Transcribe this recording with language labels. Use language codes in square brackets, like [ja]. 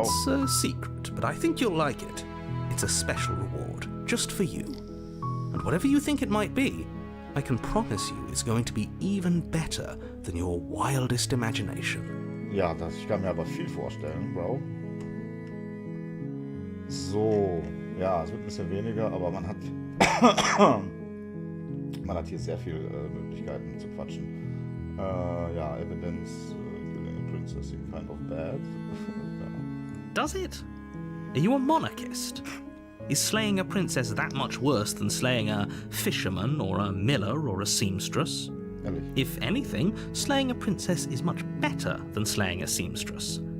[en] It's a secret, but I think you'll like it. It's a special reward, just for you. But whatever you think it might be, I can promise you it's going to be even better than your wildest imagination. [de] Ja, ich kann mir aber viel vorstellen, Bro. So, ja, es wird ein bisschen weniger, aber man hat hier sehr viele Möglichkeiten zu quatschen. [en] Ja, Evidence, killing a princess seemed kind of bad. [de] Ja. [en] Does it? Are you a monarchist? Is slaying a princess that much worse than slaying a fisherman or a miller or a seamstress? [de] Ehrlich. [en] If anything, slaying a princess is much better than slaying a seamstress.